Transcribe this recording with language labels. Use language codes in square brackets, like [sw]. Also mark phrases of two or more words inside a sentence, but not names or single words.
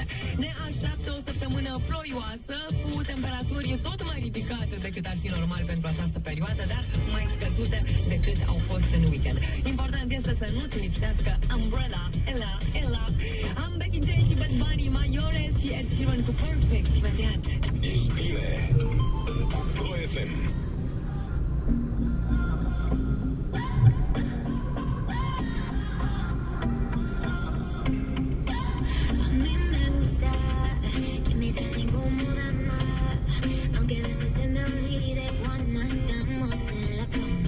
[ro] Ne așteaptă o săptămână ploioasă, cu temperaturi tot mai ridicate decât ar fi normal pentru această perioadă, dar mai scăzute decât au fost în weekend. Important este să nu-ți lipsească umbrella, Ella. Am Becky J și Bad Bunny, Mayores și Ed Sheeran cu Perfect, imediat. Ești bine cu Pro FM. [es] A mí me gusta que me traten como dama, aunque a veces se me olvide cuando estamos en la cama.